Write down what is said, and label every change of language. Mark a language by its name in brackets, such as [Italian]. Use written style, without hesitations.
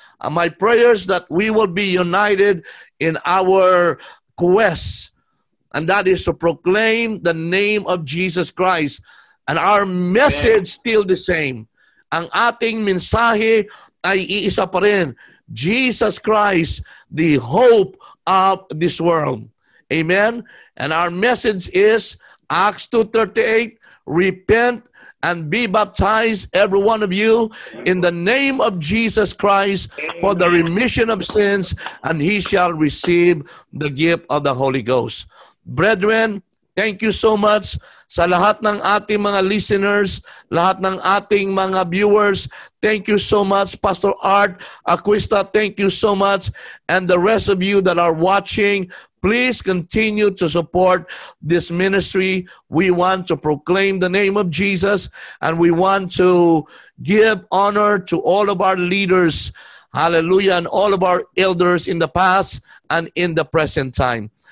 [English] My prayers that we will be united in our quest, and that is to proclaim the name of Jesus Christ. And our message still the same. [Filipino] Ang ating mensahe ay iisa pa rin. [English] Jesus Christ, the hope of this world. Amen? And our message is Acts 2:38, repent and be baptized, every one of you, in the name of Jesus Christ for the remission of sins, and he shall receive the gift of the Holy Ghost. Brethren, thank you so much [Filipino] sa lahat ng ating mga listeners, lahat ng ating mga viewers. [English] Thank you so much, Pastor Art Aquista. Thank you so much. And the rest of you that are watching, please continue to support this ministry. We want to proclaim the name of Jesus, and we want to give honor to all of our leaders, hallelujah, and all of our elders in the past and in the present time.